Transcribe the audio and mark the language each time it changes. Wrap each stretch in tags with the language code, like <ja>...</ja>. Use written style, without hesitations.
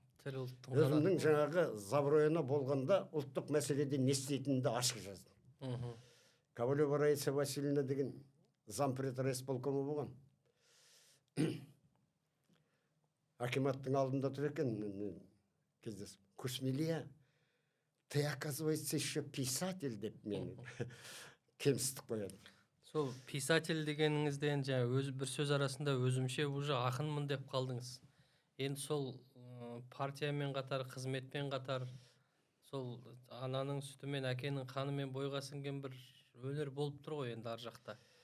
<kk>Өзімнің жаңағы Заброяна болғанда ұлттық мәселеде не істейтінді ашық жаздым. Ковалева Раиса Васильевна деген зампред райисполкомы болған. Акиматтың алдында тұр екен, кездесіп.</kk> <ru>Кушмилия, ты, оказывается, еще писатель</ru> <kk>деп мені кемсітіп қояды. Сол писатель дегеніңізден жаңа бір сөз арасында өзімше уже ақынмын деп қалдыңыз. Енді сол партиямен қатар, қызметпен қатар, сол ананың сүтімен, әкенің қанымен бойға сіңген бір өнер болып тұр ғой енді ар жақта.</kk>